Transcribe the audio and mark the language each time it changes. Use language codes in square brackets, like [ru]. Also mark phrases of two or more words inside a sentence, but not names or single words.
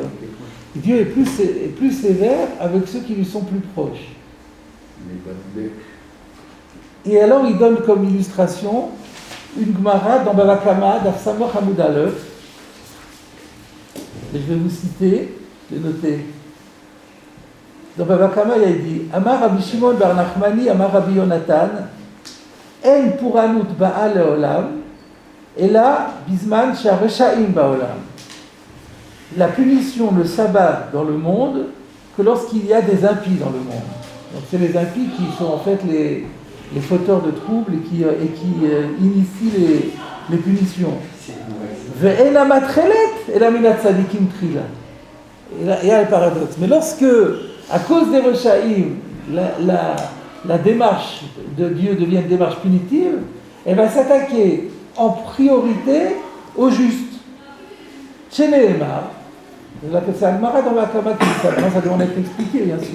[fr] Dieu est plus sévère avec ceux qui lui sont plus proches. Et alors il donne comme illustration une Gemara dans Bava Kama, [he] דף סמך עמוד אלף. [fr] Et je vais vous citer, je vais noter. Dans Bava Kama, il dit [he] אמר רבי שמעון בר נחמני אמר רבי יונתן אין פורענות באה לעולם, [fr] et là, [he] בזמן שהרשעים בעולם. [fr] La punition ne s'abat dans le monde que lorsqu'il y a des impies dans le monde. Donc c'est les impies qui sont en fait les fauteurs de troubles et qui initient les punitions. [he] ואינה מתחלת אלא מן הצדיקים תחילה. [fr] Et là, il y a le paradoxe. Mais lorsque, à cause des Rechaïm, la démarche de Dieu devient une démarche punitive, elle va s'attaquer en priorité aux justes. Chez Nehemar, c'est Agmara dans la Kama qui dit ça, ça doit en être expliqué bien sûr.